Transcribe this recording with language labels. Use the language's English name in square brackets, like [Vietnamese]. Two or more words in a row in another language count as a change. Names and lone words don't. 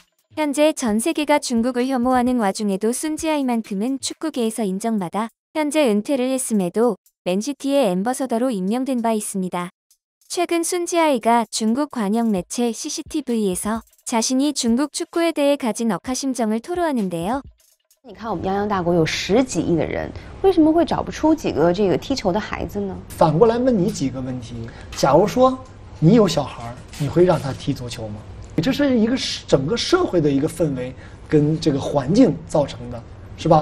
[Korean] 현재 전 세계가 중국을 혐오하는 와중에도 순지아이만큼은 축구계에서 인정받아 현재 은퇴를 했음에도 맨시티의 앰버서더로 임명된 바 있습니다. 최근 순지아이가 중국 관영 매체 CCTV에서 자신이 중국 축구에 대해 가진 억하심정을 토로하는데요. [Chinese] 你看我们泱泱大国有10几亿的人，为什么会找不出几个这个踢球的孩子呢？反过来问你几个问题：假如说你有小孩，你会让他踢足球吗？这是一个整个社会的一个氛围跟这个环境造成的，是吧？